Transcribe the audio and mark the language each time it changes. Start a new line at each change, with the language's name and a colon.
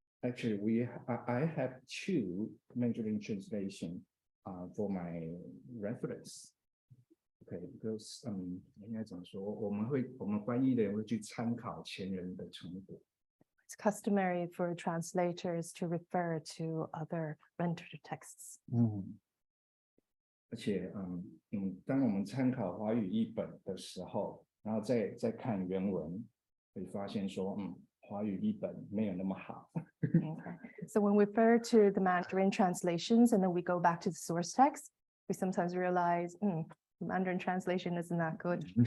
English: Actually, I have 2 Mandarin translation for my reference. Okay, because
Chinese: 应该怎么说？我们翻译的人会去参考前人的成果。
English: It's customary for translators to refer to other rendered texts.
Chinese: 而且当我们参考华语译本的时候，然后再看原文，会发现说，华语译本没有那么好。
English: Okay. So when we refer to the Mandarin translations and then we go back to the source text, we sometimes realize, Mandarin translation isn't that good.